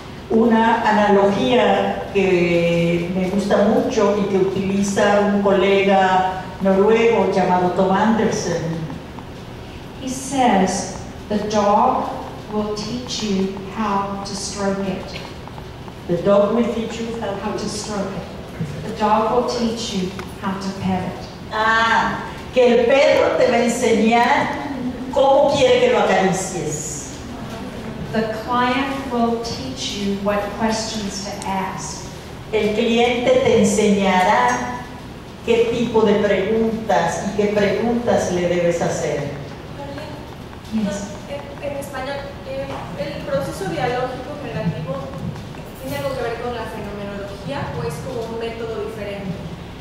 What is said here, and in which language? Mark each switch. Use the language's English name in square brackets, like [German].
[Spanish] Una analogía que me gusta mucho y que utiliza un colega noruego llamado Tom Anderson. [English] He says, the dog will teach you how to stroke it. The dog will teach you How to stroke it. The dog will teach you how to pet it. [Spanish] Ah, que el perro te va a enseñar cómo quiere que lo acaricies. [English] The client will teach you what questions to ask. [Spanish] El cliente te enseñará qué tipo de preguntas y qué preguntas le debes hacer. [English] Yes. [Spanish] En español, ¿el proceso dialógico generativo tiene algo que ver con la fenomenología o es como un método diferente?